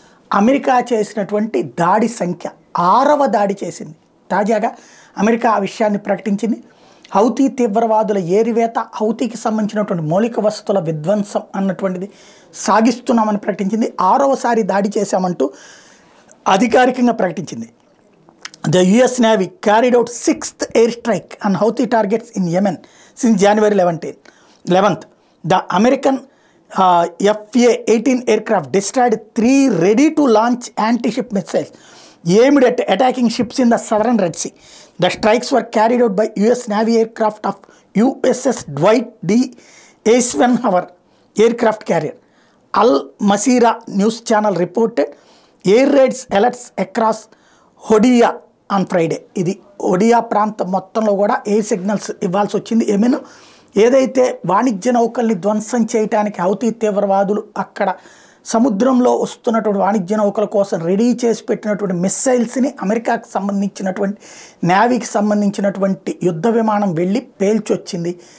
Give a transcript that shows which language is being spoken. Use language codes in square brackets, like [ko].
[te] America చేసినటువంటి దాడి సంఖ్య 6వ దాడి చేసింది. తాజాగా అమెరికా ఆ విషయాన్ని ప్రకటించింది. హౌతీ తీవ్రవాదుల ఏరివేత, హౌతీకి సంబంధించినటువంటి మౌలిక వసతుల విధ్వంసం అన్నటువంటిది సాగిస్తున్నామని ప్రకటించింది. 6వసారి దాడి చేశామంటూ అధికారికంగా ప్రకటించింది. [en] The US Navy carried out 6th airstrike on Houthi targets in Yemen since January 11th. The American FA-18 aircraft destroyed 3 ready-to-launch anti-ship missiles aimed at attacking ships in the southern Red Sea. The strikes were carried out by US Navy aircraft of USS Dwight D. Eisenhower aircraft carrier. Al Masira news channel reported air raids alerts across Hodiya on Friday. [te] ఇది ఒడియా ప్రాంతం మొత్తంలో కూడా air signals ఇవ్వాల్సి వచ్చింది. ఏమైనా ఏదైతే వాణిజ్య నౌకల్ని ధ్వంసం చేయడానికి హౌతీ తీవ్రవాదులు అక్కడ సముద్రంలో వస్తున్నటువంటి వాణిజ్య నౌకల కోసం రెడీ చేసి పెట్టినటువంటి మిస్సైల్స్ని అమెరికాకు సంబంధించినటువంటి నేవీకి సంబంధించినటువంటి యుద్ధ విమానం వెళ్ళి పేల్చొచ్చింది.